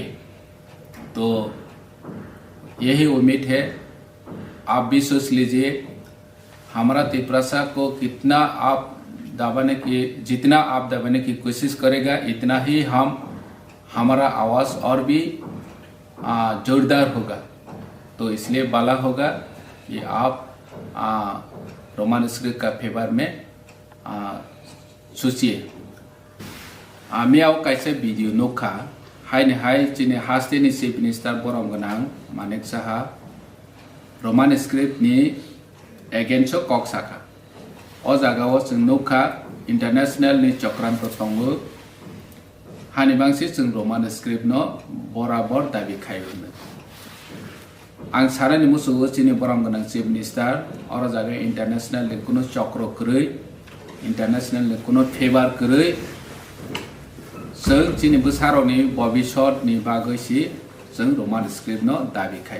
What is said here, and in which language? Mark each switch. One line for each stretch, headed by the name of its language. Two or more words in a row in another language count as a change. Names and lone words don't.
Hindi: तो यही उम्मीद है, आप भी सोच लीजिए, हमारा त्रिपुरा को कितना आप दबाने की, जितना आप दबाने की कोशिश करेगा, इतना ही हमारा आवाज़ और भी जोरदार होगा। तो इसलिए बाला होगा कि आप
English: Roman script
Hindi: का फेवर में सोचिए।
Kok Borok: मियाव कैसे वीडियो नोखा हाय चिने हास्टेनी
English: Chief Minister
Kok Borok: बरम गनां मानेक साहा
English: Roman script
Kok Borok: नि एगेंस्ट कक साखा ओ जागाव जों नोखा इंटरनेशनल नि चक्रांत तंगो हानिबांसि जों
English: Roman script
Kok Borok: न बराबर दाबी खायबो आं सारानि मुसुगो चिनि बरम गनां
English: Chief Minister
Kok Borok: और जागा इंटरनेशनल नि कुनो चक्र करै इंटरनेशनल नि कुनो फेवर करै जों चिनि बोसारनि भविष्यनि बागैसि जों रोमान स्क्रिप्ट न दाबी खाय।